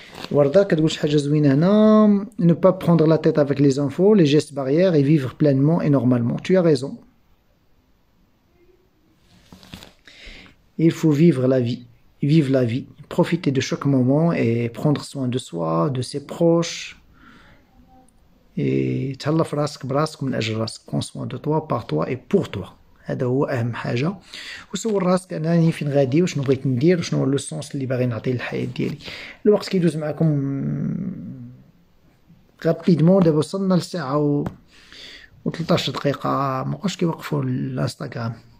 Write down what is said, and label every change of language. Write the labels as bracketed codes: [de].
[ar] Warda, كتقول شي حاجة زوينة هنا. [fr] Ne pas prendre la tête avec les infos, les gestes barrières et vivre pleinement et normalement. Tu as raison. Il faut vivre la vie. Vivre la vie. Profiter de chaque moment et prendre soin de soi, de ses proches. [ar] Et تهلا في راسك براسك من أجل راسك. [fr] Prends soin de toi, par toi et pour toi. [ar] هذا هو أهم حاجة. وسول راسك أنني فين غادي وشنو بغيت ندير وشنو هو لو سونس اللي باغي نعطي للحياة ديالي. الوقت كيدوز معكم غابيدمون. دابا وصلنا لساعة و 13 دقيقة، مابقاوش كيوقفوا الانستغرام.